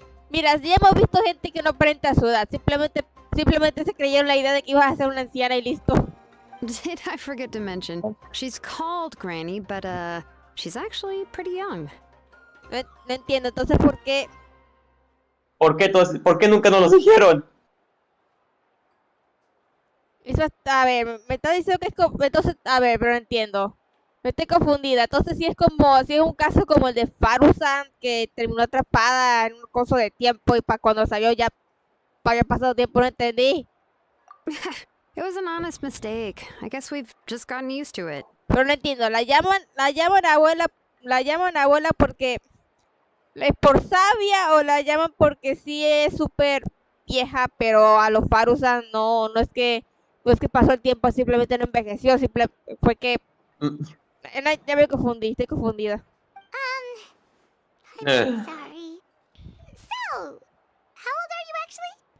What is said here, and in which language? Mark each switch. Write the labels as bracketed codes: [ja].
[es] Mira, ya hemos visto gente que no aparenta su edad, simplemente se creyeron la idea de que ibas a ser una anciana y listo. [en] Did I forget to mention? She's called Granny, but she's actually pretty young. [es] No entiendo, entonces, ¿por qué? ¿Por qué nunca nos lo dijeron? Eso, a ver, me está diciendo que es como... Entonces, a ver, pero no entiendo. Me estoy confundida. Entonces, si es un caso como el de Farusan, que terminó atrapada en un coso de tiempo y para cuando salió ya había pasado tiempo, no entendí. [en] It was an honest mistake. I guess we've just gotten used to it. [es] Pero no entiendo. La llaman abuela porque es por sabia o la llaman porque sí es súper vieja, pero a los Farusan no es que pasó el tiempo, simplemente no envejeció, fue que Mm, ya me confundí, estoy confundida. [en] I'm Eh. sorry. So, how old are you actually?